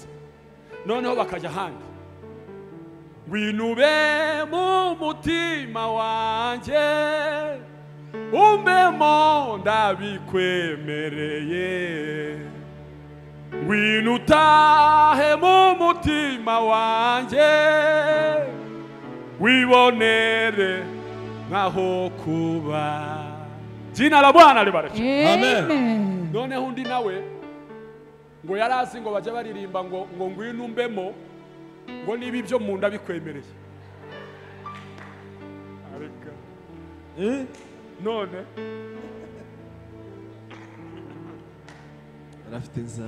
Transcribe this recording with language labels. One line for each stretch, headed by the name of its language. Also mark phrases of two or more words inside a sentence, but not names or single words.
Kinyarwanda: Noneho bakajya handi, ngwinube mu mutima wanjye umbemo ndabikwemereye, ngwino utahe mu mutima wanjye wibonere nkaho kuba.
Swahili: Jina la Bwana libarikiwe.
Kinyarwanda: Amen. Noneho undi nawe ngo yarazi ngo bajya baririmba ngo ngwino umbemo, ngo niba ibyo mu nda bikwemereye. Areka none arafite inzara.